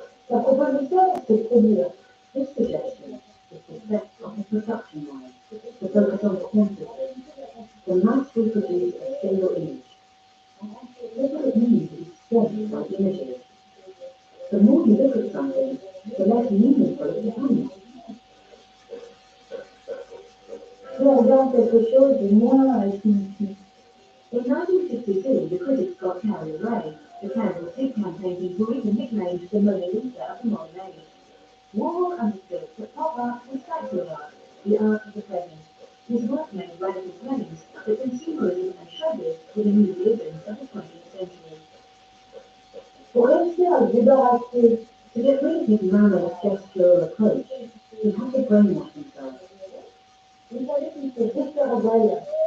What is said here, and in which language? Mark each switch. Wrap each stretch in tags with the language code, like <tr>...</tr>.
<fr>La proposition, c'est de produire.</fr> <en>His suggestion is to set up a production line, to focus on quantity, to mass reproduce a single image. What does it mean to be swamped by images? The more you look at something, the less meaningful it becomes.</en> <fr>Plus on regarde quelque chose, et moins elle signifie.</fr> <en>In 1962, the critics got carried away. The Campbell soup can paintings were even nicknamed the Mona Lisa of the modern age. Warhol understood that pop art was factory art, the art of the present. His work made radical claims that consumerism and showbiz were the new religions of the 20th century.</en> <fr>Pour réussir à se débarrasser,</fr> <en>To get rid of his manner, gestural approach, he had to brainwash himself.</en> <fr>il fallait qu'il se défaire d'elle.</fr>